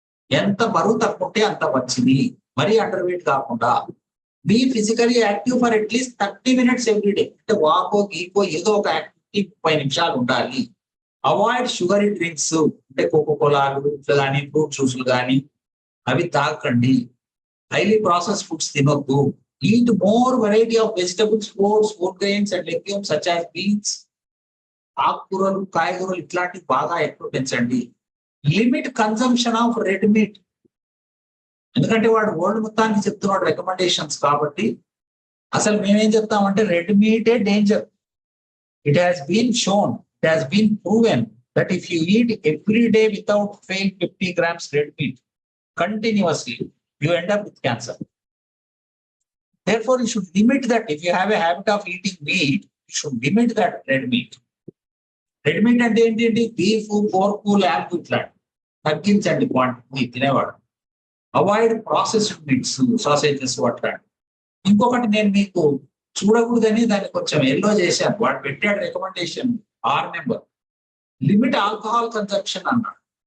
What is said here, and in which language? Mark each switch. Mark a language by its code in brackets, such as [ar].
[te] ఎంత బరువు తక్కువంటే అంత మంచిది, మరీ అండర్ వెయిట్ కాకుండా. [en] Be physically active for at least 30 minutes every day. [te] అంటే వాకో గీకో ఏదో ఒక యాక్టివిటీ 30 నిమిషాలు ఉండాలి. [en] avoid sugary drinks, [te] అంటే కోకోకోలాలు ఇట్లా కానీ, ఫ్రూట్ జ్యూస్లు కానీ అవి తాకండి. హైలీ ప్రాసెస్ ఫుడ్స్ తినొద్దు. [en] Eat more variety of vegetables, fruits, whole grains and legumes such as beans, [te] ఆకుకూరలు, కాయగూరలు ఇట్లాంటివి బాగా ఎక్కువ పెంచండి. [en] Limit consumption of red meat. [te] ఎందుకంటే వాడు వరల్డ్ మొత్తానికి చెప్తున్నాడు రికమెండేషన్స్. కాబట్టి అసలు మేమేం చెప్తామంటే red మీటే danger. [en] It has been shown, it has been proven that if you eat every day without fail 50 grams red meat continuously, you end up with cancer. Therefore, you should limit that. If you have a habit of eating meat, you should limit that red meat. [te] Red meat అంటే ఏంటి? Beef, pork, lamb ఇట్లాంటి తగ్గించండి quantity తినేవాడు. [en] avoid processed meats, [te] sausages అట్లాంటి. ఇంకొకటి నేను మీకు చూడకూడదని దాన్ని కొంచెం ఎల్లో చేశాను. వాడు పెట్టాడు recommendation 6 number, [en] limit alcohol consumption [te] అన్నాడు.